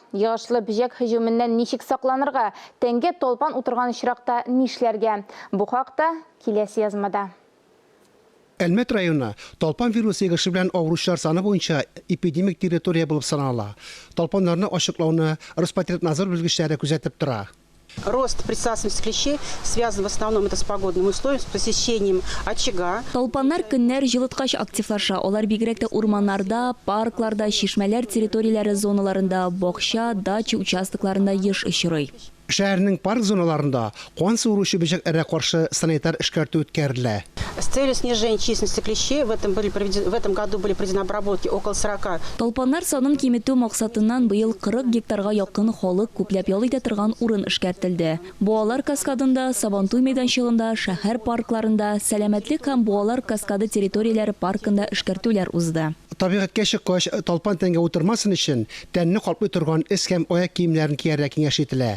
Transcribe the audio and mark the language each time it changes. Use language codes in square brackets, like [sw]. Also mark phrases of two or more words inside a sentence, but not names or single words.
[tt] Йогышлы бөҗәк һөҗүменнән ничек сакланырга, тәңге толпан утырган очракта нишләргә? Бу хакта киләсе язмада. Әлмәт районы толпан вирусы егышы белән авыручылар саны буенча эпидемик территория булып санала. Толпаннарны ачыклауны Роспотребнадзор белгечләре күзәтеп тора. [ru] Рост присутствующих клещей связан в основном это с погодным условием, с посещением очага. [tt] Толпаннар көннәр җылыткач активлаша. Алар бигрәк тә урманнарда, паркларда, чишмәләр территорияләре зоналарында, бакча, дача участокларында еш очрый. Шәһәрнең парк зоналарында кан суыручы бөҗәкләргә каршы санитар эшкәртү үткәрелә. [ru] С целью снижения численности клещей в этом году были проведены обработки около 40. [tt] Толпаннар санын киметү максатыннан быел 40 гектарга якын халык күпләп ял итә торган урын эшкәртелде. Буалар каскадында, Сабантуй мәйданчыгында, шәһәр паркларында, сәламәтлек һәм буалар каскады территорияләре паркында эшкәртүләр узды. Табигатькә чыккач, толпан тәңгә утырмасын өчен тәнне каплый торган эс һәм аяк киемнәрен кияргә киңәш ителә.